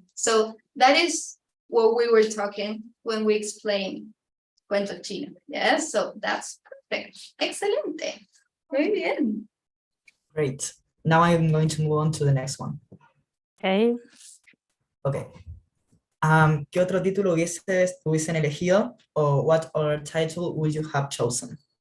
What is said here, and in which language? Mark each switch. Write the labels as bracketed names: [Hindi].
[English] So that is what we were talking when we explained cuento chino, yes? So that's perfect. [Spanish] Excelente. Muy bien. [English] Great. Now I'm going to move on to the next one. Okay. Okay. [Spanish] ¿Qué otro título hubiesen elegido? O [English] what other title would you have chosen?